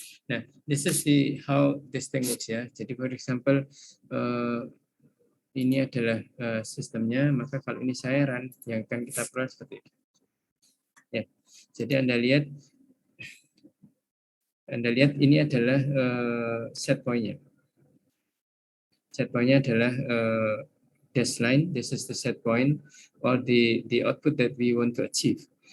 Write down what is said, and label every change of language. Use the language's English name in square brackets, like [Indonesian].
[English] Nah, this is the how this thing works ya. [Indonesian] Jadi [English] for example, [Indonesian] ini adalah sistemnya, maka kalau ini saya run, yang akan kita peroleh seperti itu. Ya, jadi Anda lihat ini adalah set point-nya. Set point-nya adalah dash line. [English] This is the set point or the output that we want to achieve.